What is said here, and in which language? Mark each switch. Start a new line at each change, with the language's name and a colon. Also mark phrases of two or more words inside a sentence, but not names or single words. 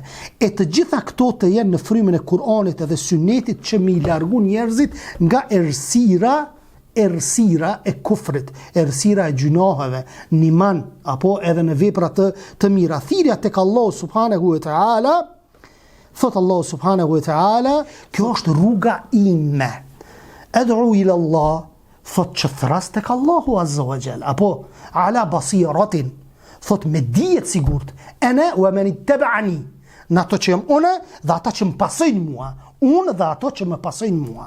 Albanian: E të gjitha këto të jenë në frymën e Kur'anit edhe Sunetit që mi largu njerëzit nga errësira e kufrit, errësira e gjunaheve, niman apo edhe në vepra të mira. Thirrja tek Allah
Arabic: سبحانه وتعالى.
Albanian: Thot Allah
Arabic: سبحانه وتعالى,
Albanian: kjo është rruga ime.
Arabic: أدعو إلى الله,
Albanian: thot që thras tek Allahu
Arabic: عز وجل,
Albanian: apo
Arabic: على بصيرة,
Albanian: thot me dijet sigurt, ene
Arabic: ومن اتبعني,
Albanian: në ato që jam une dhe ata që më pasojnë mua, unë dhe ato që më pasojnë mua.